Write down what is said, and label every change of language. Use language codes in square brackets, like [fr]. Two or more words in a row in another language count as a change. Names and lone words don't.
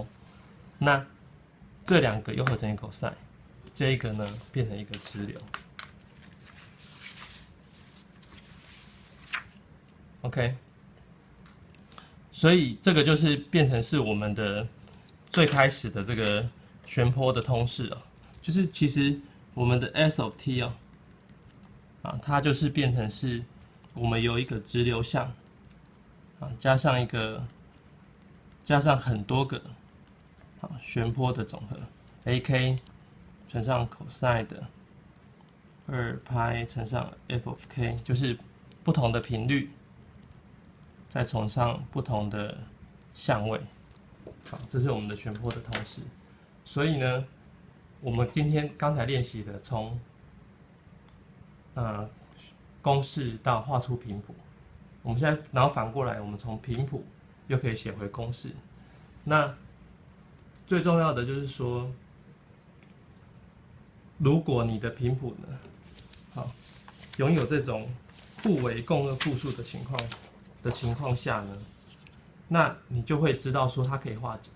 [zh] 那這兩個又合成一個 cosine， 這一個呢變成一個直流。OK， 所以這個就是變成是我們的最開始的這個旋波的通式啊，就是其實我們的 [en] S of t [zh] 啊，它就是变成是。我們有一個直流向，加上很多個旋波的總和 ，ak 乘上 cosine 的2π乘上 [en] f of k， [zh] 就是不同的頻率，再乘上不同的相位。好，這是我們的旋波的通式。所以呢，我們剛才練習的從公式到畫出頻譜，我們現在然後反過來，我們從頻譜又可以寫回公式。那最重要的就是說，如果你的頻譜呢，好，擁有這種互為共轭複數的情況下呢，那你就會知道說它可以化簡。